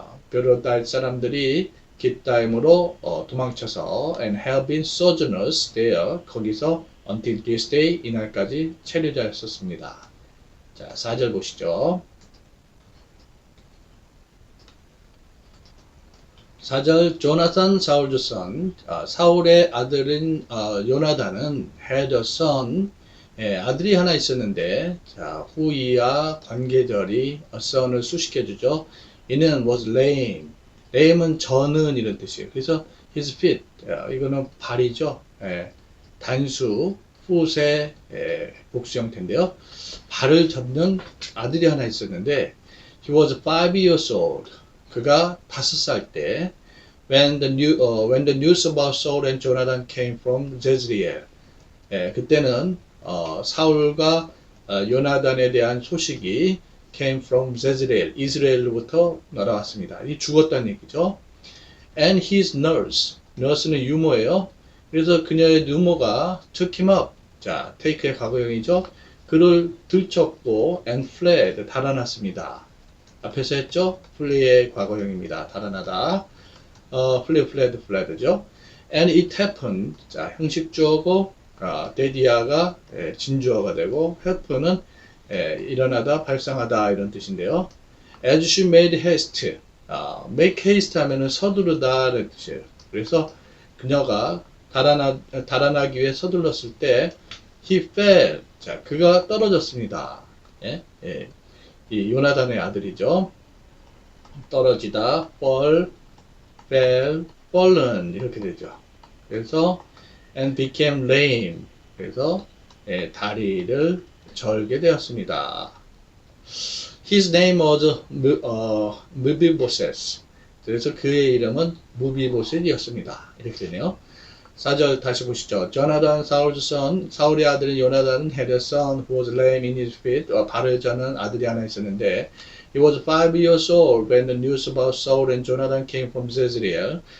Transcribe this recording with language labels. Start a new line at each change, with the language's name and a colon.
Korean: 베로다이트 사람들이 깃다임으로 도망쳐서
English: and have been sojourners there.
Korean: 거기서
English: until this day
Korean: 이날까지 체류자였었습니다. 자, 4절 보시죠. 4절 조나단 사울의 son. 사울의 아들인 요나단은
English: had a son.
Korean: 아들이 하나 있었는데, 자, 후이와 관계절이 a son을 수식해주죠.
English: 이는 was lame.
Korean: lame은 저는 이런 뜻이에요.
English: 그래서 his feet.
Korean: 이거는 발이죠. 단수 풋의 복수 형태인데요. 발을 접는 아들이 하나 있었는데,
English: he was 5 years old.
Korean: 그가 5살 때
English: when the news about Saul and Jonathan came from Jezreel.
Korean: 그때는 사울과 요나단에 대한 소식이
English: came from Jezreel,
Korean: 이스라엘로부터 날아왔습니다. 이 죽었다는 얘기죠.
English: And his nurse는 유모예요.
Korean: 그래서 그녀의 유모가
English: took him up.
Korean: 자, take의 과거형이죠. 그를 들쳤고
English: and fled,
Korean: 달아났습니다. 앞에서 했죠? flee의 과거형입니다.
English: 달아나다. fled죠. And it happened.
Korean: 자, 형식주어고, 데디아가 진주어가 되고, happen은 일어나다, 발생하다 이런 뜻인데요.
English: As she made haste.
Korean: make haste 하면은 서두르다 라는 뜻이에요. 그래서 그녀가 달아나기 위해 서둘렀을 때
English: he fell.
Korean: 자, 그가 떨어졌습니다. 이 요나단의 아들이죠. 떨어지다, fall, fell, fallen 이렇게 되죠.
English: 그래서 and became lame.
Korean: 그래서 다리를 절게 되었습니다.
English: His name was 무비보셋.
Korean: 그래서 그의 이름은 무비보셋이었습니다. 이렇게 되네요. 4절 다시 보시죠. Jonathan, Saul's son. 사울의 아들인 요나단은
English: had a son who was lame in his feet.
Korean: 발을 저는 아들이 하나 있었는데
English: he was 5 years old when the news about Saul and Jonathan came from Jezreel.